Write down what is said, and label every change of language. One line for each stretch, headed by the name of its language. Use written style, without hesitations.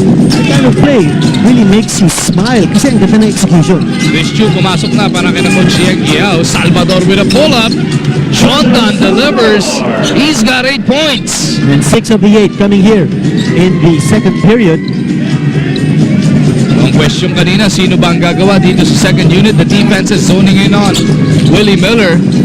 English: That kind of play really makes you smile
Filipino: kasi ang ganda ng execution. Chris Chu pumasok na para kina Coach Yang Giao. Salvador
English: with a pull-up. Jonathan delivers. He's got 8 points. And 6 of the 8 coming here in the second period.
Filipino: Ang question kanina, sino ba ang gagawa dito sa second unit?
English: The defense is zoning in on Willie Miller.